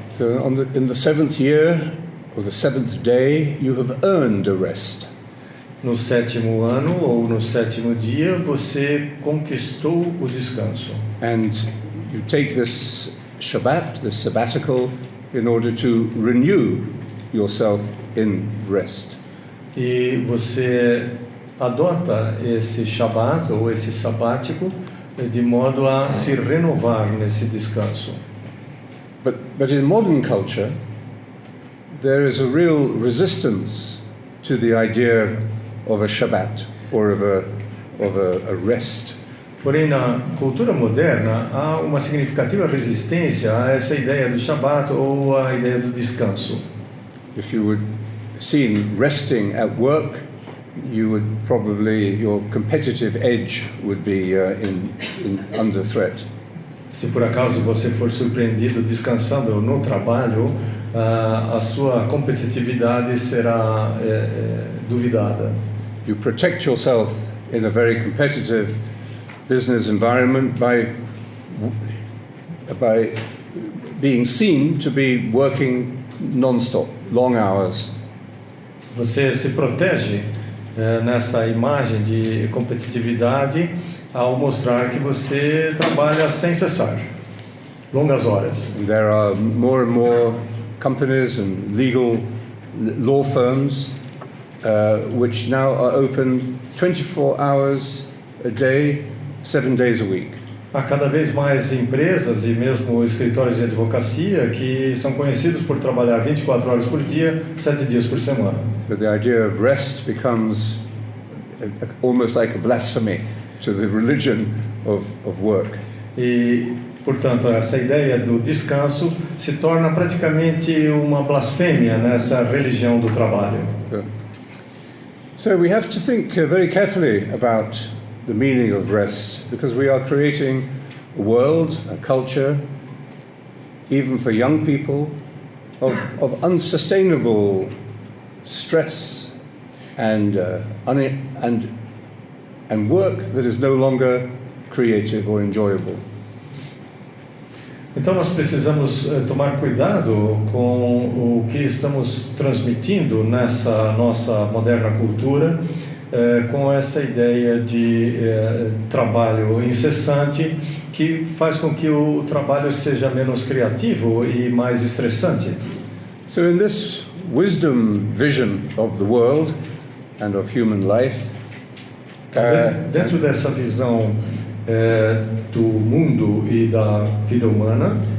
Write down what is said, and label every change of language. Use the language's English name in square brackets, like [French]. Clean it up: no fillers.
[English] So in the seventh year, or the seventh day, you have earned a rest. [Portuguese] No sétimo ano ou no sétimo dia, você conquistou o descanso. [English] And you take this Shabbat, this sabbatical, in order to renew yourself in rest. [Portuguese] E você adota esse Shabbat ou esse sabático de modo a se renovar nesse descanso. [English] But in modern culture, there is a real resistance to the idea of a Shabbat or of a rest. [Portuguese] Porém, na cultura moderna, há uma significativa resistência a essa ideia do Shabbat ou a ideia do descanso. [English] If you were seen resting at work, you would probably, your competitive edge would be under threat. [Portuguese] Se por acaso você for surpreendido descansando no trabalho, a sua competitividade será duvidada. [English] You protect yourself in a very competitive business environment by being seen to be working non-stop, long hours. [Portuguese] Você se protege nessa imagem de competitividade ao mostrar que você trabalha sem cessar, longas horas. [English] And there are more and more companies and law firms which now are open 24 hours a day, 7 days a week. [Portuguese] Há cada vez mais empresas e mesmo escritórios de advocacia que são conhecidos por trabalhar 24 horas por dia, 7 dias por semana. [English] So the idea of rest becomes almost like a blasphemy to the religion of work. [Portuguese] E, portanto, essa ideia do descanso se torna praticamente uma blasfêmia nessa religião do trabalho. [English] So we have to think very carefully about the meaning of rest, because we are creating a world, a culture, even for young people, of unsustainable stress and work that is no longer creative or enjoyable. [Portuguese] Então nós precisamos tomar cuidado com o que estamos transmitindo nessa nossa moderna cultura, com essa ideia de trabalho incessante que faz com que o trabalho seja menos criativo e mais estressante. [English] So in this wisdom vision of the world and of human life, [Portuguese] dentro dessa visão do mundo e da vida humana,